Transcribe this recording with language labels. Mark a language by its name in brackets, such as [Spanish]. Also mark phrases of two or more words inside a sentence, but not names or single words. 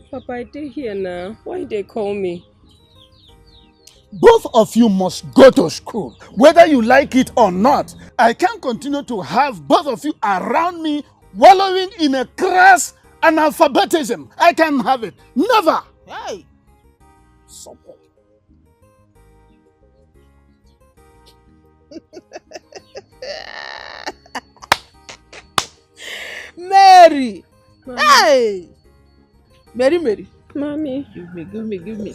[English] Papa, I did here now. Why they call me? Both of you must go to school, whether you like it or not. I can't continue to have both of you around me wallowing in a crass analphabetism. I can't have it. Never. Hey. Support. Mary. Mommy. Hey. Mary. Mommy. Give me.